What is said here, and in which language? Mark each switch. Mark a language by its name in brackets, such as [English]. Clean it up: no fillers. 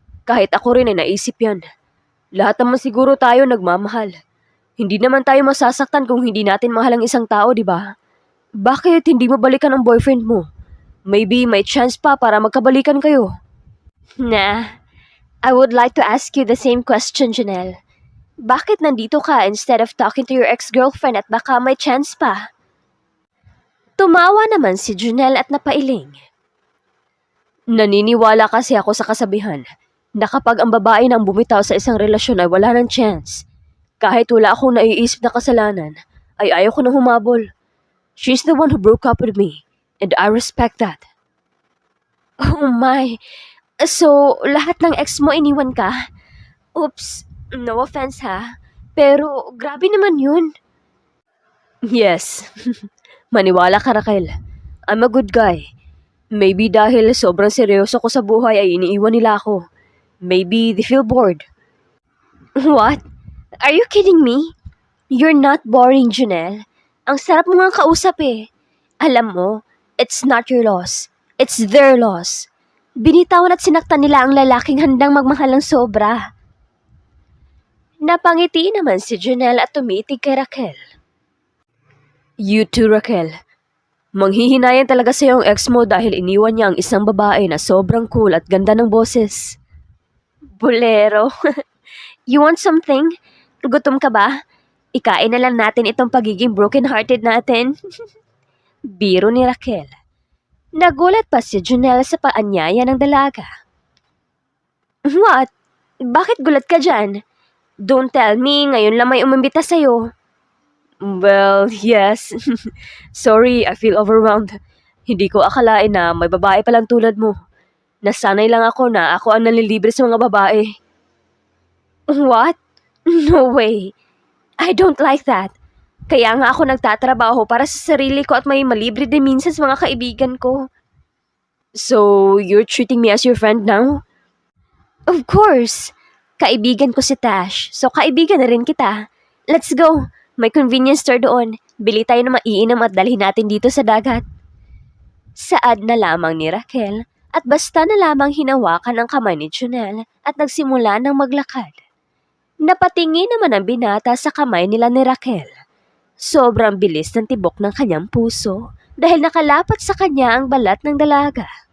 [Filipino] Kahit ako rin ay naisip yan. Lahat naman siguro tayo nagmamahal. Hindi naman tayo masasaktan kung hindi natin mahal ang isang tao, di ba? Bakit hindi mo balikan ang boyfriend mo? Maybe may chance pa para magkabalikan kayo. [English] Nah, I would like to ask you the same question, Janelle. [Filipino] Bakit nandito ka [English] instead of talking to your ex-girlfriend [Filipino] at baka may chance pa? Tumawa naman si Janelle at napailing. Naniniwala kasi ako sa kasabihan na kapag ang babae nang bumitaw sa isang relasyon ay wala ng chance, kahit wala akong naiisip na kasalanan, ay ayaw ko na humabol. [English] She's the one who broke up with me, and I respect that. [Filipino] Oh my, so lahat ng ex mo iniwan ka? Oops, no offense ha, pero grabe naman yun. [English] Yes, [Filipino] maniwala ka [English] Raquel. I'm a good guy. [Filipino] Maybe dahil sobrang seryoso ko sa buhay ay iniiwan nila ako. [English] Maybe they feel bored. What? Are you kidding me? You're not boring, Janelle. [Filipino] Ang sarap mo nga kausap eh. Alam mo, [English] it's not your loss. It's their loss. [Filipino] Binitawan at sinaktan nila ang lalaking handang magmahal ng sobra. Napangiti naman si Janelle at tumitig kay Raquel. [English] You too, Raquel. [Filipino] Manghihinayan talaga sa'yo ang ex mo dahil iniwan niya ang isang babae na sobrang cool at ganda ng boses. Bolero. [English] You want something? [Filipino] Gutom ka ba? Ikain na lang natin itong pagiging broken-hearted natin. Biro ni Raquel. Nagulat pa si Janelle sa paanyaya ng dalaga. What? Bakit gulat ka dyan? [English] Don't tell me, [Filipino] ngayon lang may umambita sa'yo. [English] Well, yes. Sorry, I feel overwhelmed. [Filipino] Hindi ko akalain na may babae palang tulad mo. Nasanay lang ako na ako ang nalilibre sa mga babae. [English] What? No way. I don't like that. [Filipino] Kaya nga ako nagtatrabaho para sa sarili ko at may malibre din minsan sa mga kaibigan ko. [English] So, you're treating me as your friend now? Of course. [Filipino] Kaibigan ko si Tash, so kaibigan na rin kita. [English] Let's go. [Filipino] May convenience store doon. Bili tayo ng maiinom at dalhin natin dito sa dagat. Saad na lamang ni Raquel at basta na lamang hinawakan ang kamay ni Junel at nagsimula ng maglakad. Napatingin naman ang binata sa kamay nila ni Raquel. Sobrang bilis ng tibok ng kanyang puso dahil nakalapat sa kanya ang balat ng dalaga.